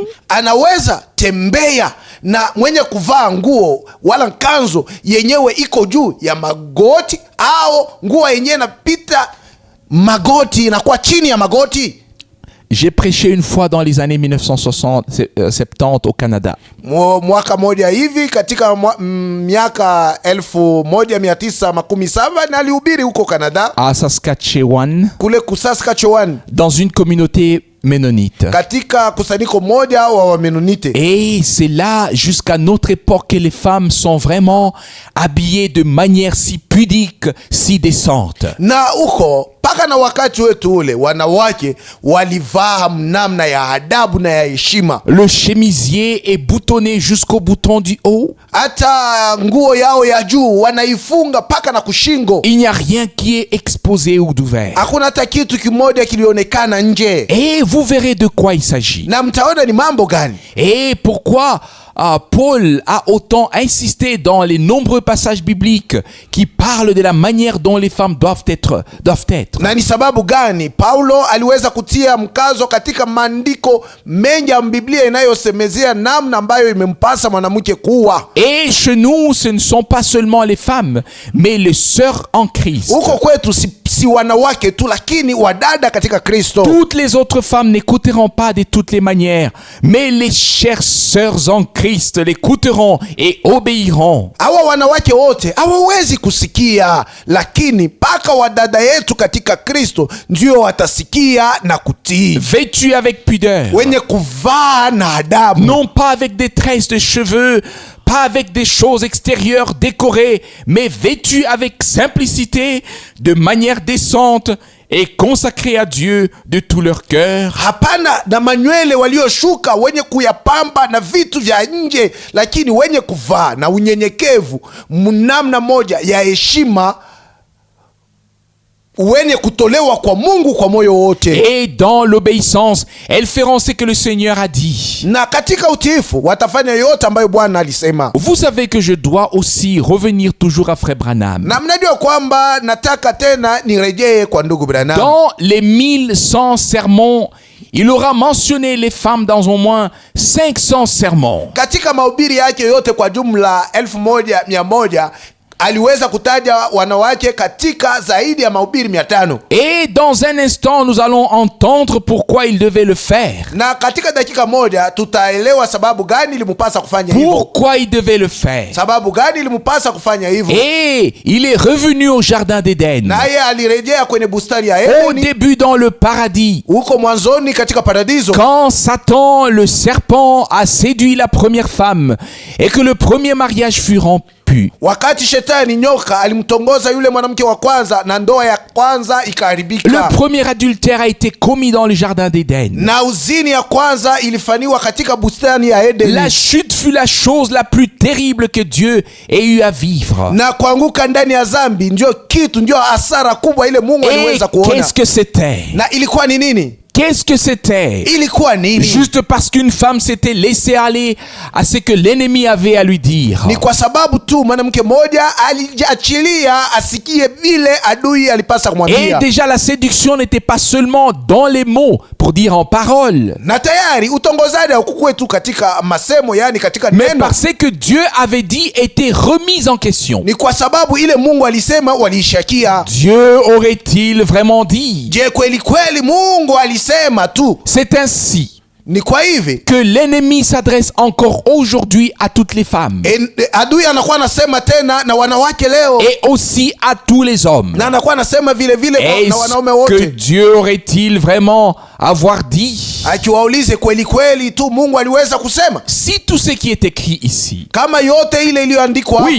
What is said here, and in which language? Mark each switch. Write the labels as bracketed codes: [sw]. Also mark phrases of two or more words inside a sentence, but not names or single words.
[sw] anaweza tembea na mwenye kuvaa nguo wala kanzo yenyewe iko juu ya magoti, au nguo yenyewe inapita magoti inakuwa chini ya magoti? [fr] J'ai prêché une fois dans les années 1970 au Canada. [sw] Mwaka moja hivi katika miaka 1917 nalihubiri huko Canada, [fr] À Saskatchewan, [sw] kule Saskatchewan, [fr] dans une communauté ménonite. [sw] katika kusanyiko moja wa Wamenonite. [fr] Et c'est là, jusqu'à notre époque, que les femmes sont vraiment habillées de manière si pudique, si décente. [sw] Na huko paka na wakati wetu ule wanawake walivaa namna ya adabu na ya heshima. [fr] Le chemisier est boutonné jusqu'au bouton du haut. [sw] Hata nguo yao ya juu wanaifunga paka na kushingo. [fr] Il n'y a rien qui est exposé ou d'ouvert. [sw] Hakuna hata kitu kimoja kilionekana nje. [fr] Et vous verrez de quoi il s'agit. [sw] Na mtaona ni mambo gani. [fr] Et pourquoi Paul a autant insisté dans les nombreux passages bibliques qui parlent de la manière dont les femmes doivent être. [sw] Na ni sababu gani Paulo aliweza kutia mkazo katika maandiko mengi ya Biblia inayosemezea namna ambayo imempasa mwanamke kuwa. [fr] Et chez nous, ce ne sont pas seulement les femmes, mais les sœurs en Christ. [sw] Huko kwetu si wanawake tu, lakini wadada katika Kristo. [fr] Toutes les autres femmes n'écouteront pas de toutes les manières, mais les chères sœurs en Christ l'écouteront et obéiront. [sw] Hawa wanawake wote hawawezi kusikia, lakini paka wadada yetu katika Kristo ndio watasikia na kutii. [fr] Vêtus avec pudeur, [sw] Wenye kuvaa na adabu, [fr] non pas avec des tresses de cheveux, pas avec des choses extérieures décorées, mais vêtus avec simplicité, de manière décente et consacrés à Dieu de tout leur cœur. [sw] hapana na manywele walioshuka wenye kuyapamba na vitu vya nje, lakini wenye kuvaa na unyenyekevu, mnamna moja ya heshima wenye kutolewa kwa Mungu kwa moyo wote. [fr] Et dans l'obéissance, elles feront ce que le Seigneur a dit. [sw] Na katika utiifu watafanya yote ambayo Bwana alisema. [fr] Vous savez que je dois aussi revenir toujours à Frère Branham. [sw] Na mnajua kwamba nataka tena nirejee kwa ndugu Branham. [fr] Dans les 1100 sermons, il aura mentionné les femmes dans au moins 500 sermons. [sw] Katika mahubiri yake yote kwa jumla 1100 aliweza kutaja wanawake katika zaidi ya mahubiri 500. [fr] Et dans un instant, nous allons entendre pourquoi il devait le faire. [sw] Na katika dakika moja tutaelewa sababu gani ilimupasa kufanya hivyo. [fr] Pourquoi il devait le faire. [sw] Sababu gani ilimupasa kufanya hivyo. [fr] Et il est revenu au jardin d'Éden. [sw] Naye alirejea kwenye bustani ya [fr] Au [sw] Edeni. [fr] début dans le paradis. [sw] Huko mwanzoni katika paradiso. [fr] Quand Satan, le serpent, a séduit la première femme et que le premier mariage fut rompu. [sw] Wakati shetani nyoka alimtongoza yule mwanamke wa kwanza na ndoa ya kwanza ikaharibika. [fr] Le premier adultère a été commis dans le jardin d'Éden. [sw] Na uzini ya kwanza ilifanywa katika bustani ya Edeni. [fr] La chute fut la chose la plus terrible que Dieu ait eu à vivre. [sw] Na kuanguka ndani ya zambi ndio hasara kubwa ile Mungu aliweza kuona. [fr] Qu'est-ce que c'était? [sw] Na ilikuwa ni nini? [fr] Qu'est-ce que c'était? [sw] Ilikuwa nini? [fr] Juste parce qu'une femme s'était laissée aller à ce que l'ennemi avait à lui dire. [sw] Ni kwa sababu tu mwanamke mmoja aliachilia asikie vile adui alipasa kumwambia. [fr] Et déjà la séduction n'était pas seulement dans les mots pour dire en parole. [sw] Na tayari utongozaji haukuwa tu katika masemo, yani katika neno. [fr] Mais parce que Dieu avait dit était remise en question. [sw] Ni kwa sababu ile Mungu alisema waliishakia. [fr] Dieu aurait-il vraiment dit? [sw] Je, kweli kweli Mungu alisema tu? [fr] C'est ainsi [sw] ni kwa hivi [fr] que l'ennemi s'adresse encore aujourd'hui à toutes les femmes. [sw] Adui anakuwa anasema tena na wanawake leo. [fr] Et aussi à tous les hommes. [sw] Na anakuwa anasema vile vile na wanaume wote. [fr] Est-ce que Dieu aurait-il vraiment avoir dit? [sw] Akiwaulize kweli kweli tu Mungu aliweza kusema? [fr] Si tout ce qui est écrit ici, [sw] kama yote ile iliyoandikwa hapa,